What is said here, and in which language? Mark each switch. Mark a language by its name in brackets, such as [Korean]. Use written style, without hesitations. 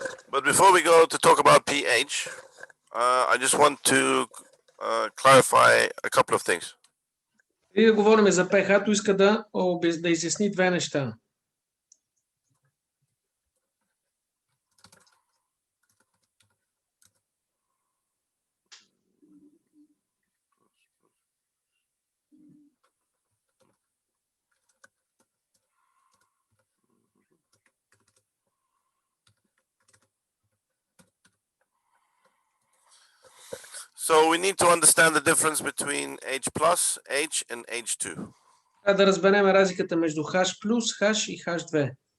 [English] But before we go to talk about pH, I just want to clarify a couple of things. [Bulgarian] И да говорим за pH-то, иска да изясни две неща. [English] So we need to understand the difference between H plus, H and H2. [Bulgarian] Да разберем разликата между H+, H и H2.